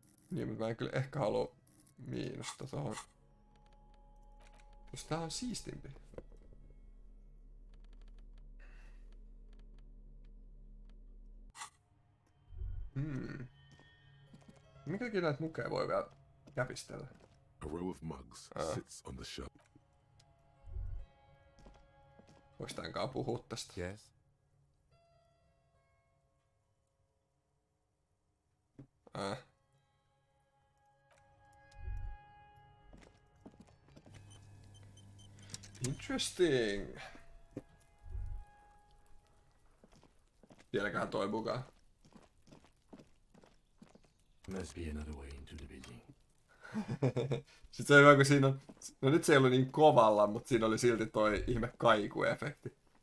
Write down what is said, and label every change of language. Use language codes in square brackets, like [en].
[fi] Niin, mutta mä en kyllä ehkä halua miinusta tohon. Jos tää on siistimpi. Minkä takia näitä mukeja voi vielä Käpistellä. [en] A row of mugs sits on the shelf. [fi] Voiko tämänkaan puhua tästä? [en] Yes. Interesting. [fi] Vieläköhän toi mukaan. [en] Must be another way into the building. [fi] Sitten se on hyvä, kun siinä on... No nyt se ei ollut niin kovalla, mutta siinä oli silti toi ihme kaikuefekti.